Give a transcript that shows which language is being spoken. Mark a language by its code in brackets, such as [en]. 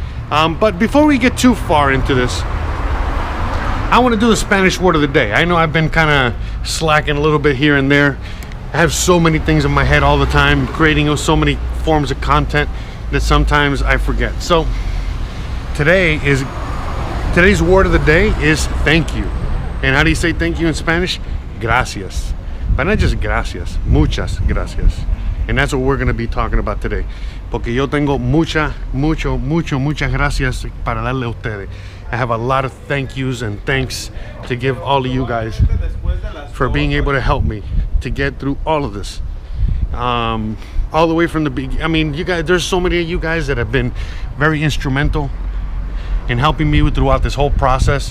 [en] But before we get too far into this, I want to do the Spanish word of the day. I know I've been kind of slacking a little bit here and there. I have so many things in my head all the time, creating so many forms of content that sometimes I forget. So today's word of the day is thank you. And how do you say thank you in Spanish? [es] Gracias. [en] But not just gracias, [es] muchas gracias. [en] And that's what we're going to be talking about today. [es] Porque yo tengo muchas gracias para darle a ustedes. [en] I have a lot of thank yous and thanks to give all of you guys for being able to help me to get through all of this. All the way from the beginning. I mean, you guys, there's so many of you guys that have been very instrumental in helping me throughout this whole process.